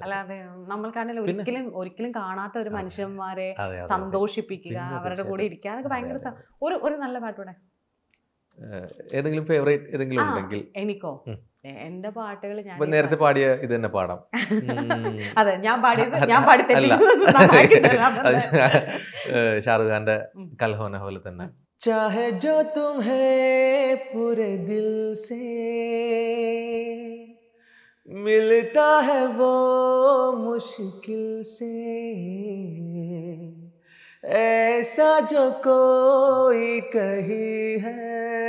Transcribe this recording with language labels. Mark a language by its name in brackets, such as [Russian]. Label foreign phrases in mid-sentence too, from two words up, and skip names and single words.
[Malayalam] അല്ലാതെ നമ്മൾക്കാണെങ്കിൽ ഒരിക്കലും കാണാത്ത ഒരു മനുഷ്യന്മാരെ സന്തോഷിപ്പിക്കുക, അവരുടെ കൂടെ ഇരിക്കുക, അതൊക്കെ ഭയങ്കര ഒരു നല്ല പാട്ടൂടെ. ഏതെങ്കിലും ഫേവറേറ്റ് ഏതെങ്കിലും ഉണ്ടെങ്കിൽ? എനിക്കോ, എന്റെ പാട്ടുകൾ ഞാൻ നേരത്തെ പാടിയ ഇത് തന്നെ പാടാം. അതെ, ഞാൻ പാടിയത് ഷാറുഖ് ഖാന്റെ കൽഹോന പോലെ തന്നെ. [Hindi] चाहे जो तुम्हें पूरे दिल से मिलता है वो मुश्किल से, ऐसा जो कोई कही है